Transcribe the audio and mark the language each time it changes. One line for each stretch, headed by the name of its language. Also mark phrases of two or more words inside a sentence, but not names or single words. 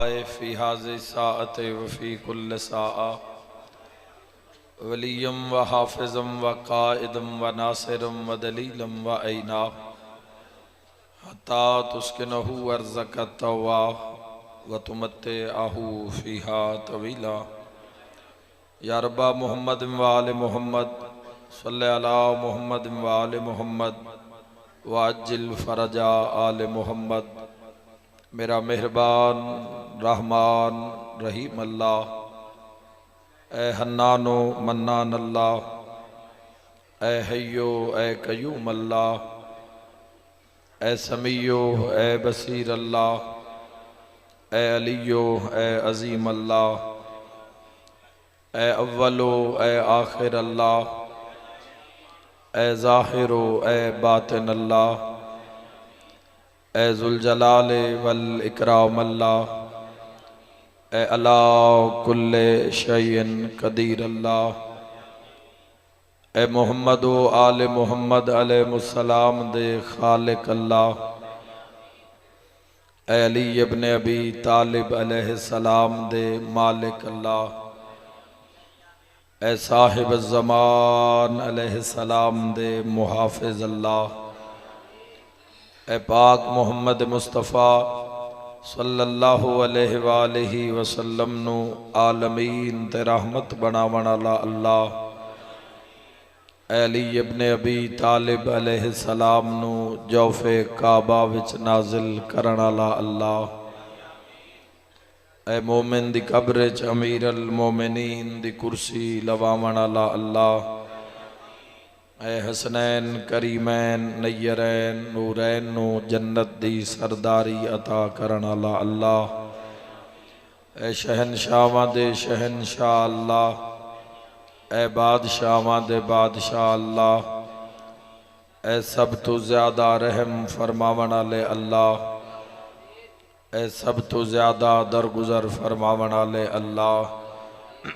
Arabic: في هذه الساعة وفي كل ساعة وليا وحافظا وقائدا وناصرا ودليلا وعينا حتى تسكنه أرضك طوعا وتمتعه فيها طويلا. يا رب محمد وآل محمد صل على محمد وآل محمد وعجل فرج آل محمد.
Punjabi: میرا مہربان رحمان رحیم اللہ,
Arabic: ए हन्नानो मन्नान
Punjabi: अल्लाह,
Arabic: ए हय्यो ए कयूम
Punjabi: अल्लाह,
Arabic: ए समीयो ए बसीर
Punjabi: अल्लाह,
Arabic: ए अलियो ए अजीम
Punjabi: अल्लाह,
Arabic: ए अव्वलो ए आखिर
Punjabi: अल्लाह,
Arabic: ए ज़ाहिरो ए बातिन
Punjabi: अल्लाह,
Arabic: ए ज़ुल जलाल वल इकराम
Punjabi: अल्लाह,
Arabic: ए अला कुल्ले शैइन कदीर
Punjabi: अल्लाह, اے محمد و آل محمد علیہم السلام دے خالق اللہ, اے علی ابن ابی طالب علیہ السلام دے مالک اللہ، اے صاحب زمان علیہ السلام دے محافظ اللہ, اے پاک محمد مصطفیٰ
Arabic: सल्लल्लाहु अलैहि वसल्लम
Punjabi: نوں عالمین تے رحمت بناون والا اللہ, اے علی ابن ابی طالب علیہ السلام نوں جوف کعبہ وچ نازل کرن والا اللہ، اے مومن دی قبر چ
Arabic: अमीर अल मोमिनीन
Punjabi: دی کرسی لواون والا اللہ، اے
Arabic: हसनैन करीमैन नय्यरैन नूरैन
Punjabi: نوں جنت دی سرداری عطا کرن والا اللہ، اے شہنشاہاں دے شہنشاہ اللہ، اے بادشاہاں دے بادشاہ اللہ، اے سب تو زیادہ رحم فرماون والے اللہ، اے سب تو زیادہ درگزر فرماون والے اللہ.